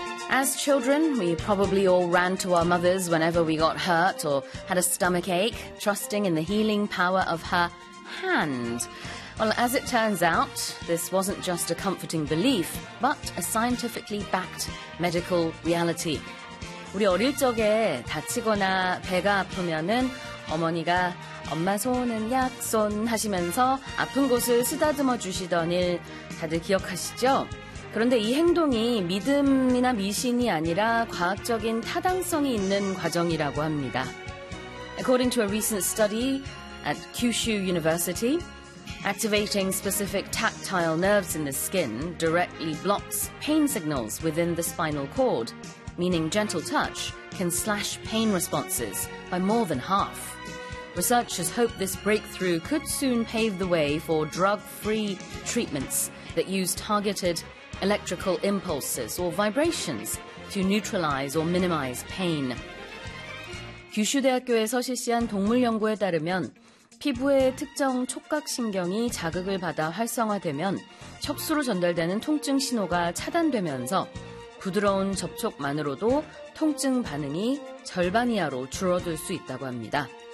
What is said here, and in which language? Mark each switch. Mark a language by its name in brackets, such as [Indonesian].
[English] As children, we probably all ran to our mothers whenever we got hurt or had a stomach ache, trusting in the healing power of her hand. Well, as it turns out, this wasn't just a comforting belief, but a scientifically backed medical reality. [Korean] 우리 어릴 적에 다치거나 배가 아프면은 어머니가 엄마 손은 약손 하시면서 아픈 곳을 쓰다듬어 주시던 일 다들 기억하시죠? 그런데 이 행동이 믿음이나 미신이 아니라 과학적인 타당성이 있는 과정이라고 합니다. [English] According to a recent study at Kyushu University, activating specific tactile nerves in the skin directly blocks pain signals within the spinal cord, meaning gentle touch can slash pain responses by more than half. Researchers hope this breakthrough could soon pave the way for drug-free treatments that use targeted electrical impulses or vibrations to neutralize or minimize pain. [Korean] 규슈대학교에서 실시한 동물 연구에 따르면 피부의 특정 촉각신경이 자극을 받아 활성화되면 척수로 전달되는 통증 신호가 차단되면서 부드러운 접촉만으로도 통증 반응이 절반 이하로 줄어들 수 있다고 합니다.